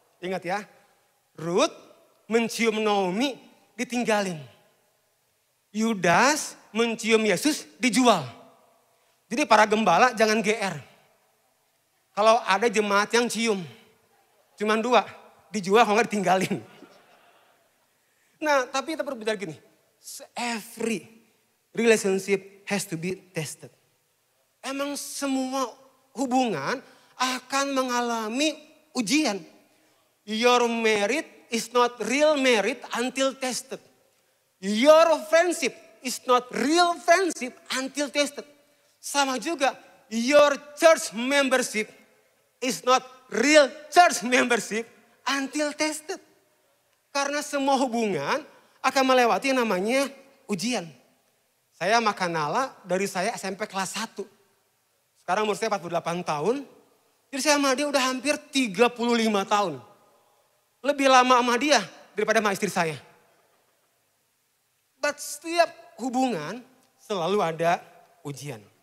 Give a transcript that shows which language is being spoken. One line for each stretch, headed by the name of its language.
Indonesian: Ingat ya, Rut mencium Naomi ditinggalin. Yudas mencium Yesus dijual. Jadi para gembala jangan GR. Kalau ada jemaat yang cium, cuman dua, dijual kalau nggak ditinggalin. Nah tapi kita berbicara gini,
English: every relationship has to be tested.
Indonesian: Emang semua hubungan akan mengalami ujian.
English: Your merit is not real merit until tested. Your friendship is not real friendship until tested.
Indonesian: Sama juga,
English: your church membership is not real church membership until tested.
Indonesian: Karena semua hubungan akan melewati yang namanya ujian. Saya makan nala dari saya SMP kelas 1. Sekarang umur saya 48 tahun. Jadi saya sama dia udah hampir 35 tahun. Lebih lama sama dia daripada sama istri saya. But setiap hubungan selalu ada ujian.